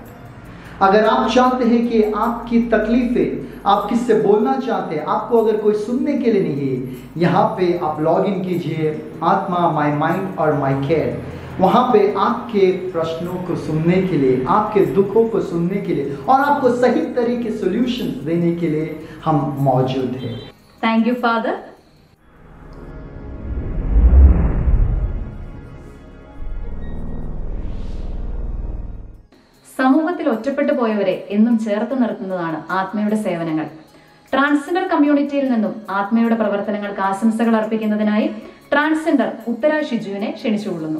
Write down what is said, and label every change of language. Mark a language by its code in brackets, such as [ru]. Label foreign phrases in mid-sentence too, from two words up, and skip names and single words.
[hi] अगर आप चाहते हैं कि आपकी तकलीफें, आप किससे बोलना चाहते हैं, आपको अगर कोई सुनने के लिए नहीं है, यहाँ पे आप [en] log in [hi] कीजिए आत्मा माई माइंड और माई केयर. वहाँ पे आपके प्रश्नों को सुनने के लिए, आपके दुखों को सुनने के लिए और आपको सही तरह के सॉल्यूशंस देने के लिए हम मौजूद हैं. [en] Thank you Father. [ml] സമൂഹത്തിൽ ഒറ്റപ്പെട്ടു പോയവരെ എന്നും ചേർത്ത് നിർത്തുന്നതാണ് ആത്മയുടെ സേവനങ്ങൾ. [en] transgender community [ml] നിന്നും ആത്മയുടെ പ്രവർത്തനങ്ങൾക്ക് ആശംസകൾ അർപ്പിക്കുന്നതിനായി ട്രാൻസ്ജെൻഡർ ഉത്തര ഷിജുവിനെ ക്ഷണിച്ചുകൊള്ളുന്നു.